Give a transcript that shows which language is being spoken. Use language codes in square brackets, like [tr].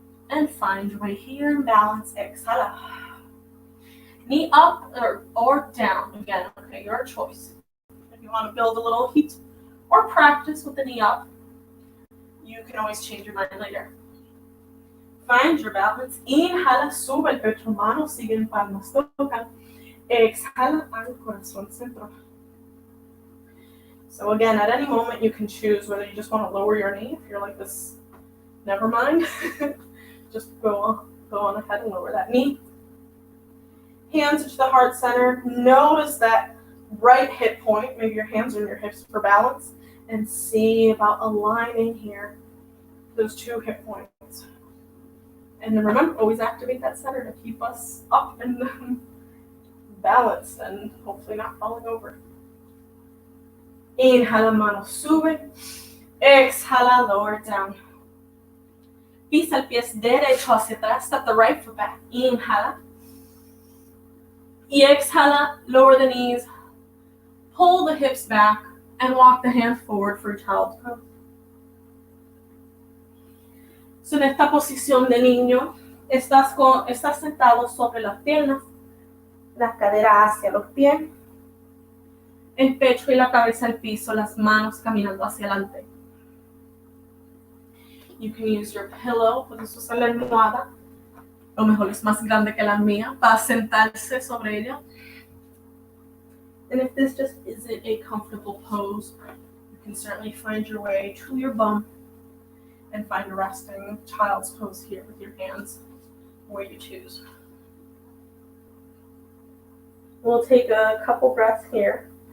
[en] And find your way here in balance. Exhala. Knee up or down. Again, okay, your choice. If you want to build a little heat or practice with the knee up, you can always change your mind later. Find your balance. [es] Inhala, sube el pecho, manos siguen, palmas tocan. Exhala al corazón centro. [en] So again, at any moment you can choose whether you just want to lower your knee. If you're like this, never mind. Just go on ahead and lower that knee. Hands to the heart center. Notice that right hip point. Maybe your hands are on your hips for balance. And see about aligning here those two hip points. And then remember, always activate that center to keep us up and balanced and hopefully not falling over. [es] Inhala, manos sube. Exhala, [en] lower down. [es] Pisa el pie derecho hacia atrás. [en] Step the right foot back. Inhala. [es] Y exhala, [en] lower the knees. Pull the hips back and walk the hands forward for child's pose. [es] So en esta posición de niño, estás sentado sobre las piernas, las caderas hacia los pies, el pecho y la cabeza al piso, las manos caminando hacia adelante. [en] You can use your pillow, [es] puedes usar la almohada, lo mejor es más grande que la mía, para sentarse sobre ella. [en] And if this just isn't a comfortable pose, you can certainly find your way to your bum and find a resting child's pose here with your hands where you choose. We'll take a couple breaths here.